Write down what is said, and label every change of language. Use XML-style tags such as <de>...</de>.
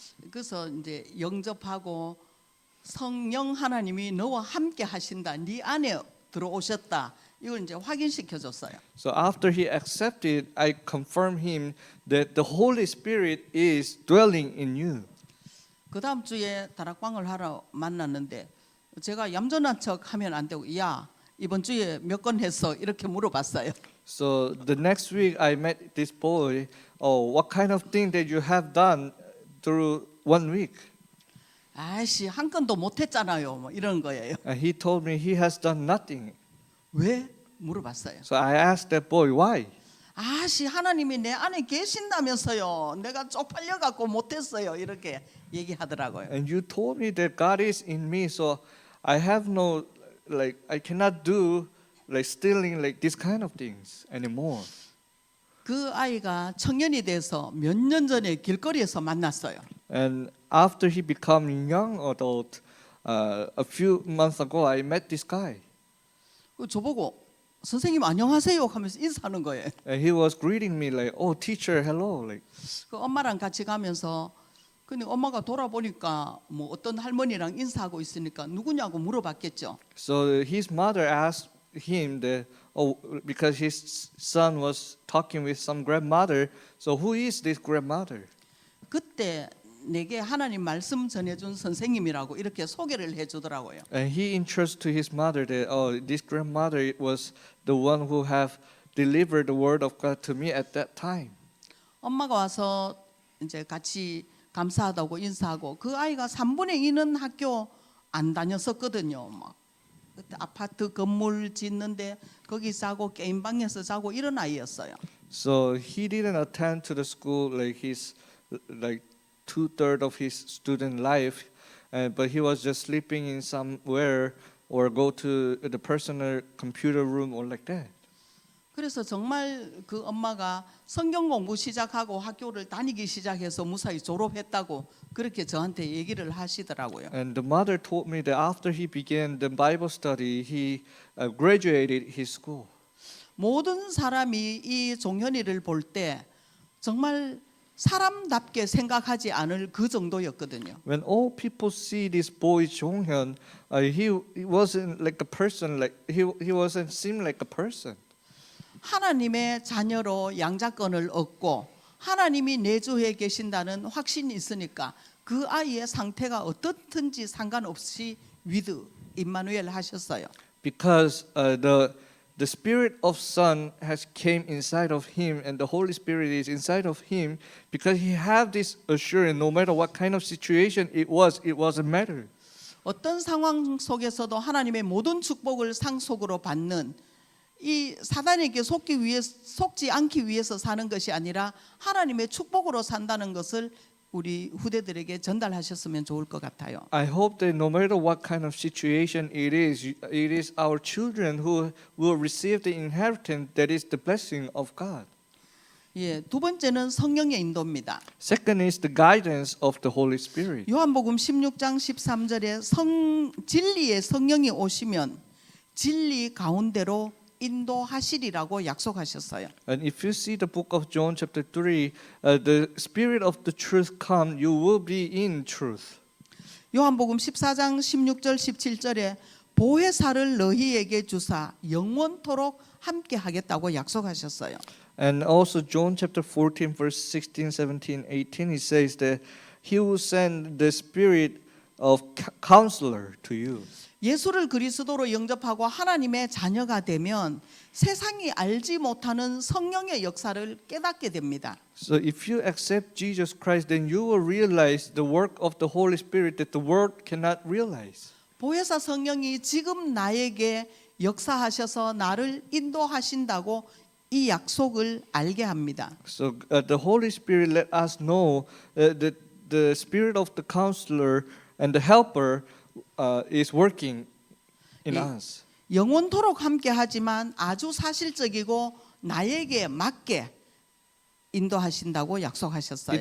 <ko>그래서 이제 영접하고 성령 하나님이 너와 함께 하신다. 네 안에 들어오셨다. 이걸 이제 확인시켜 줬어요.</ko> <en>So after he accepted, I confirmed him that the Holy Spirit is dwelling in you.</en> <ko>그 다음 주에 다락방을 하러 만났는데 제가 얌전한 척 하면 안 되고 야 이번 주에 몇 건 했어 이렇게 물어봤어요.</ko> <en>So the next week I met this boy. Oh, what kind of thing that you have done through 1 week?</en> <ko>아이씨 한 건도 못 했잖아요. 뭐 이런 거예요.</ko> <en>And he told me he has done nothing.</en> <ko>왜? 물어봤어요.</ko> <en>So I asked that boy why.</en> <ko>아씨 하나님이 내 안에 계신다면서요. 내가 쪽팔려 갖고 못했어요. 이렇게 얘기하더라고요.</ko> <en>And you told me that God is in me, so I have no I cannot do like stealing like this kind of things anymore.</en> <ko>그 아이가 청년이 돼서 몇 년 전에 길거리에서 만났어요.</ko> <en>And after he became a young adult, a few months ago, I met this guy.</en> <ko>저보고 선생님 안녕하세요 하면서 인사하는 거예요.</ko> <en>And he was greeting me like, "Oh, teacher, hello." Like,</en> <ko>그 엄마랑 같이 가면서 근데 엄마가 돌아보니까 뭐 어떤 할머니랑 인사하고 있으니까 누구냐고 물어봤겠죠.</ko> <en>so his mother asked him that, oh, because his son was talking with some grandmother. So who is this grandmother?</en> <ko>그때 내게 하나님 말씀 전해준 선생님이라고 이렇게 소개를 해주더라고요.</ko> <en>And he introduced to his mother that, oh, this grandmother was the one who have delivered the word of God to me at that time.</en> <ko>엄마가 와서 이제 같이 감사하다고 인사하고 그 아이가 3분의 2는 학교 안 다녔었거든요. 막 그때 아파트 건물 짓는데 거기 자고 게임방에서 자고 이런 아이였어요.</ko> <en>So he didn't attend to the school like his like 2/3 of his student life, but he was just sleeping in somewhere or go to the personal computer room or like that.</en> <ko>그래서 정말 그 엄마가 성경 공부 시작하고 학교를 다니기 시작해서 무사히 졸업했다고 그렇게 저한테 얘기를 하시더라고요.</ko> <en>And the mother told me that after he began the Bible study, he graduated his school.</en> <ko>모든 사람이 이 종현이를 볼 때 정말 사람답게 생각하지 않을 그 정도였거든요.</ko> <en>When all people see this boy Jonghyun, he wasn't like a person. Like he wasn't seem like a person.</en> <ko>하나님의 자녀로 양자권을 얻고 하나님이 내주에 계신다는 확신이 있으니까 그 아이의 상태가 어떻든지 상관없이</ko> <en>위드 임마누엘</en> <ko>하셨어요.</ko> <en>Because the spirit of son has came inside of him, and the Holy Spirit is inside of him. Because he have this assurance, no matter what kind of situation it wasn't matter.</en> <ko>어떤 상황 속에서도 하나님의 모든 축복을 상속으로 받는 이 사단에게 속지 않기 위해서 사는 것이 아니라 하나님의 축복으로 산다는 것을 우리 후대들에게 전달하셨으면 좋을 것 같아요.</ko> <en>I hope that no matter what kind of situation it is our children who will receive the inheritance that is the blessing of God.</en> <ko>예, 두 번째는 성령의 인도입니다.</ko> <en>Second is the guidance of the Holy Spirit.</en> <ko>요한복음 16장 13절에 진리의 성령이 오시면 진리 가운데로 인도하시리라고 약속하셨어요.</ko> <en>And if you see the book of John chapter 3, the spirit of the truth come, you will be in truth.</en> <ko>요한복음 14장 16절 17절에 보혜사를 너희에게 주사 영원토록 함께 하겠다고 약속하셨어요.</ko> <en>And also John chapter 14 verse 16, 17, 18 it says that he will send the spirit of counselor to you.</en> <ko>예수를 그리스도로 영접하고 하나님의 자녀가 되면 세상이 알지 못하는 성령의 역사를 깨닫게 됩니다.</ko> <en>So if you accept Jesus Christ, then you will realize the work of the Holy Spirit that the world cannot realize.</en> <ko>보혜사 성령이 지금 나에게 역사하셔서 나를 인도하신다고 이 약속을 알게 합니다.</ko> <en>So the Holy Spirit let us know that the spirit of the counselor and the helper is working in us.</en> <ko>영원토록 함께 하지만 아주 사실적이고 나에게 맞게 인도하신다고 약속하셨어요.</ko>